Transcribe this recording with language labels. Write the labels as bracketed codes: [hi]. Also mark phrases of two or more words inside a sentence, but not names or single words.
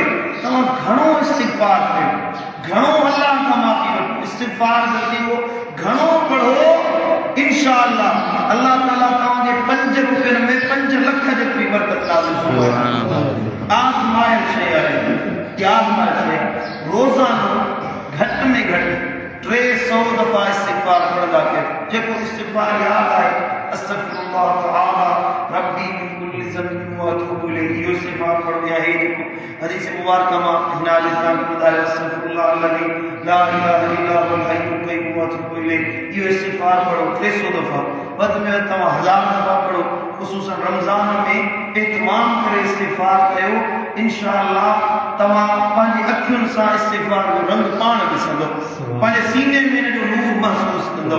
[sd] तव्हां घणो इस्तिग़फ़ार कयो, घणो अल्लाह खां माफ़ी वठो, इस्तिग़फ़ार जल्दी को घणो पढ़ो, इंशाअल्लाह अल्लाह ताला तव्हांजे 5 रुपयनि में 5 लख जेतिरी बरकत नाज़िल फरमाए। आज़माइल शइ आहे, आज़माइल शइ। रोज़ानो घटि में घटि 300 दफ़ा इस्तिग़फ़ार पढ़ंदा कयो। जेको इस्तिग़फ़ार यादि आहे, [ar] أستغفر الله تعالى ربي من كل ذنب وأتوب إليه, [sd] इहो इस्तिग़फ़ार पढ़ो। या हे जेको हदीस मुबारक मां हिनाल इस्लाम ॿुधायो, [ar] أستغفر الله الذي لا إله إلا هو الحي القيوم وأتوب إليه, [sd] इहो इस्तिग़फ़ार पढ़ो 300 दफ़ा। वध में वधि तव्हां 1000 दफ़ा पढ़ो। ख़ुसूसन रमज़ान में एतमाम करे इस्तिग़फ़ार कयो। इंशाअल्लाह तव्हां पंहिंजी अखियुनि सां इस्तिग़फ़ार जो रंग पाण ॾिसंदव, पंहिंजे सीने में जो नूर महसूस कंदव।